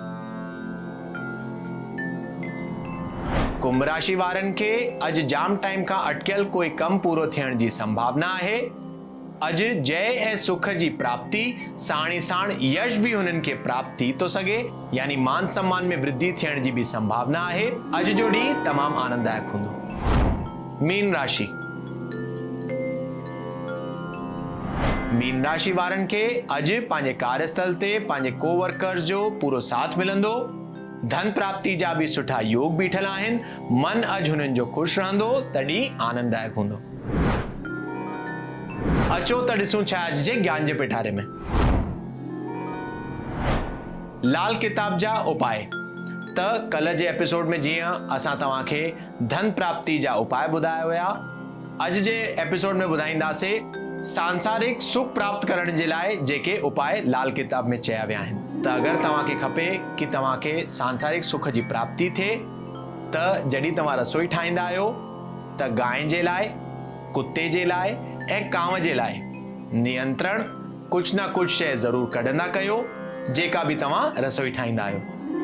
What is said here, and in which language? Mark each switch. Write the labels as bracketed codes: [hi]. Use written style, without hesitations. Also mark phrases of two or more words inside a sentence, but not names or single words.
[sd] कुंभ राशि वारनि खे अॼु जाम टाइम खां अटकियल कोई कम पूरो थियण जी संभावना आहे। अॼु जय ऐं सुख जी प्राप्ति साण ई साण यश भी हुननि खे प्राप्त थी थो सघे, यानी मान सम्मान में वृद्धि थियण जी भी संभावना आहे। अॼु जो ॾींहुं तमामु आनंददायक हूंदो। मीन राशि। मीन राशि वारनि खे अॼु पंहिंजे कार्यस्थल ते पंहिंजे कोवर्कर्स जो पूरो साथ मिलंदो। धन प्राप्ति जा भी सुठा योग बीठल आहिनि। मन अॼु हुननि जो ख़ुशि रहंदो त ॾींहुं आनंददायक हूंदो। अचो त ॾिसूं छा अॼु जे ज्ञान जे पिटारे में। लाल किताब जा उपाय। त कल जे एपिसोड में जीअं असां तव्हांखे धन प्राप्ति जा उपाय ॿुधाया हुया, अॼु जे एपिसोड में ॿुधाईंदासीं सांसारिक सुख प्राप्त करण जे लाइ जेके उपाय लाल किताब में चया विया आहिनि। त अगरि तव्हांखे खपे कि तव्हांखे सांसारिक सुख जी प्राप्ति थिए त जॾहिं तव्हां रसोई ठाहींदा आहियो त गांइ जे लाइ, कुत्ते जे लाइ ऐं कांव जे लाइ नियंत्रण कुझु न कुझु शइ ज़रूरु कढंदा कयो जेका बि तव्हां रसोई ठाहींदा आहियो।